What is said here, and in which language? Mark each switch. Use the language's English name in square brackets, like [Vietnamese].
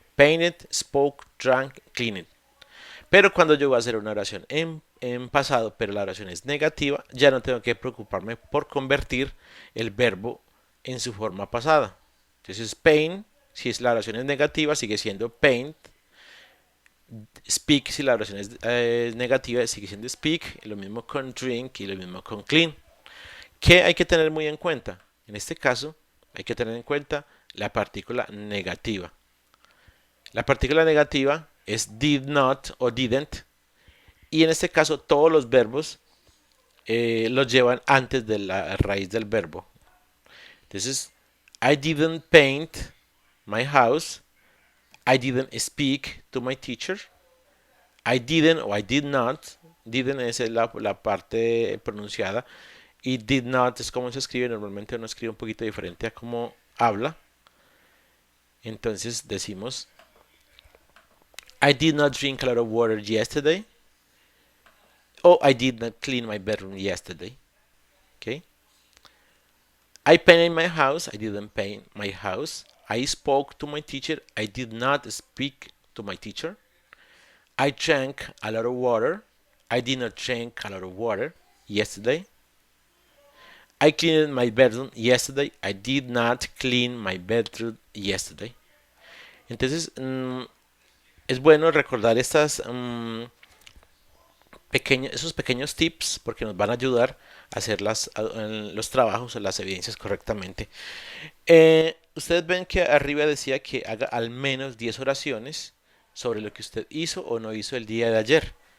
[English] Painted, spoke, drank, cleaned. [Spanish] Pero cuando yo voy a hacer una oración en pasado, pero la oración es negativa, ya no tengo que preocuparme por convertir el verbo en su forma pasada. Entonces, paint, si es la oración es negativa, sigue siendo paint. Speak, si la oración es negativa, sigue siendo speak. Lo mismo con drink y lo mismo con clean. ¿Qué hay que tener muy en cuenta? En este caso, hay que tener en cuenta la partícula negativa. La partícula negativa es did not o didn't. Y en este caso, todos los verbos los llevan antes de la raíz del verbo. Entonces, [English] I didn't paint my house. I didn't speak to my teacher. I didn't [Spanish] o [English] I did not. Didn't [Spanish] es la parte pronunciada. Y did not es como se escribe. Normalmente uno escribe un poquito diferente a cómo habla. Entonces decimos [English] I did not drink a lot of water yesterday. [Spanish] O [English] I did not clean my bedroom yesterday. Okay. I painted my house. I didn't paint my house. I spoke to my teacher. I did not speak to my teacher. I drank a lot of water. I did not drink a lot of water yesterday. I cleaned my bedroom yesterday. I did not clean my bedroom yesterday. [Spanish] Entonces, es bueno recordar esos pequeños tips porque nos van a ayudar a hacer los trabajos o las evidencias correctamente. Ustedes ven que arriba decía que haga al menos 10 oraciones sobre lo que usted hizo o no hizo el día de ayer.